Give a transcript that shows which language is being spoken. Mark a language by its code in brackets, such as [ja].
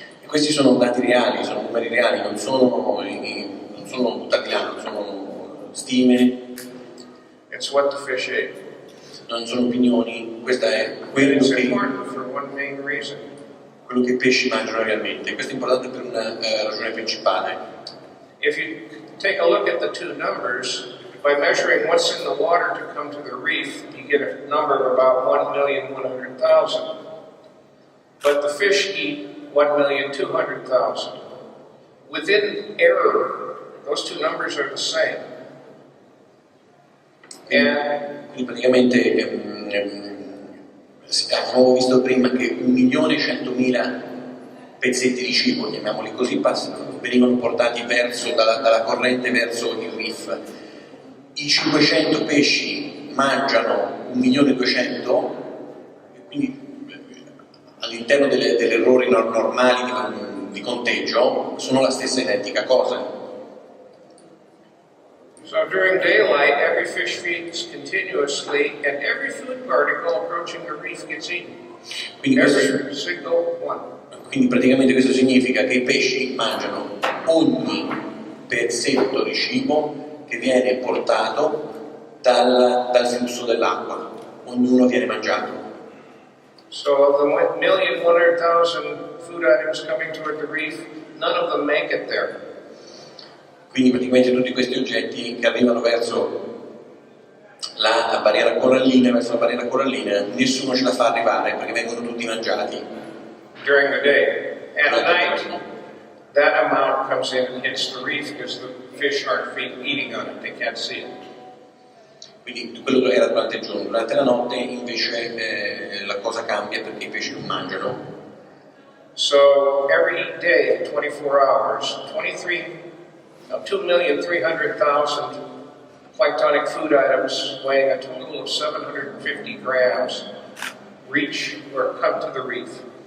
[it] E questi sono dati reali, sono numeri reali, non sono buttati là, non sono stime. [en] It's what the fish ate. [it] Non sono opinioni, questo è [en] It's important for one main reason. [it] quello che i pesci mangiano realmente. Questo è importante per una ragione principale. [en] If you take a look at the two numbers, by measuring what's in the water to come to the reef, you get a number of about 1,100,000. But the fish eat 1,200,000. Within error, those two numbers are the same. [it] Quindi praticamente abbiamo visto prima che 1.100.000 pezzetti di cibo, chiamiamoli così, venivano portati dalla corrente verso il reef. I 500 pesci mangiano 1.200.000, e quindi all'interno degli errori normali di conteggio sono la stessa identica cosa. [en] So during daylight, every fish feeds continuously, and every food particle approaching the reef gets eaten. Every single one. [it] Quindi praticamente questo significa che i pesci mangiano ogni pezzetto di cibo che viene portato dal flusso dell'acqua. Ognuno viene mangiato. [en] So of the 1,100,000 food items coming toward the reef, none of them make it there. [it] Quindi praticamente tutti questi oggetti che arrivano verso la barriera corallina, nessuno ce la fa arrivare perché vengono tutti mangiati. [en] During the day. And at night, that amount comes in and hits the reef because the fish aren't eating on it, they can't see it. [it] Quindi quello era durante il giorno, durante la notte invece la cosa cambia perché i pesci non mangiano. [en] So every day, 24 hours, 2,300,000 planktonic food items weighing a total of 750 grams reach or come to the reef.